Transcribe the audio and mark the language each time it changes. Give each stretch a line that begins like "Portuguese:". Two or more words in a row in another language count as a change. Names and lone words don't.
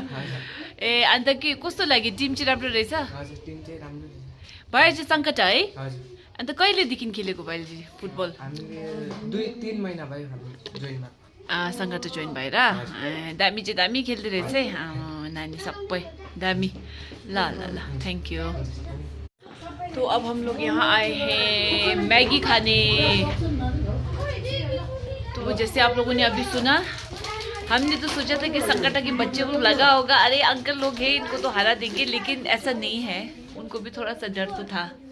Nepali: ए अन्त के कस्तो लाग्यो? टिम चाहिँ राम्रो रहेछ? भाइ चाहिँ सङ्कटा है? अन्त कहिलेदेखि खेलेको भाइले चाहिँ फुटबल? 2-3 महिना भयो जोइन। सङ्कटा जोइन भएर? दामी चाहिँ दामी खेल्दो रहेछ है नानी, सबै दामी। ल ल ल,
English: thank you.
Hindi: तो अब हम लोग यहाँ आए हैं मैगी खाने। तो जैसे आप लोगों ने अभी सुना, हमने तो सोचा था कि संकटा के बच्चे को लगा होगा अरे अंकल लोग हैं इनको तो हरा देंगे, लेकिन ऐसा नहीं है, उनको भी थोड़ा सा डर तो था।